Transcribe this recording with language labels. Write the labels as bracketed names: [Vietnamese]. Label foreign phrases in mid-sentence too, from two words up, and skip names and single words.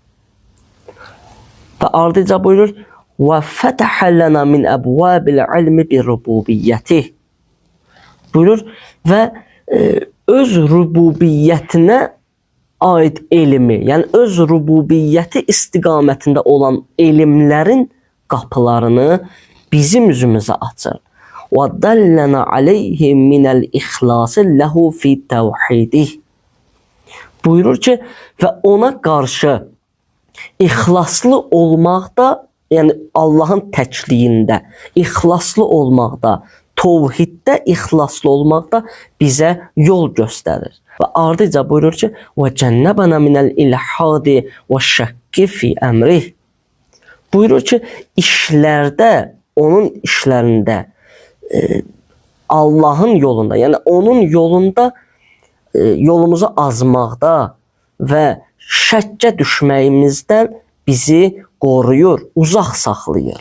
[Azerbaijani] Və ardıca buyurur, və [Arabic] فتح لنا من أبواب العلم بربوبيته. [Azerbaijani] Buyurur və öz rububiyyətinə aid elmi, yəni öz rububiyyəti istiqamətində olan elmlərin qapılarını bizim üzümüzə açır. [Arabic] وَدَلَّنَ عَلَيْهِ مِنَ الْإِخْلَاسِ لَهُ فِي تَوْحِيدِهِ. [Azerbaijani] Buyurur ki, və ona qarşı ixlaslı olmaqda, yəni Allahın təkliyində, ixlaslı olmaqda, tövhiddə ixlaslı olmaqda bizə yol göstərir. Və ardıca buyurur ki, [Arabic] وَجَنَّبَنَا مِنَ الْإِلْحَادِ وَالشَّكِّ فِي أَمْرِهِ. [Azerbaijani] Buyurur ki, işlərdə, onun işlərində, Allahın yolunda, yəni onun yolunda yolumuzu azmaqda və şəkkə düşməyimizdən bizi qoruyur, uzaq saxlayır.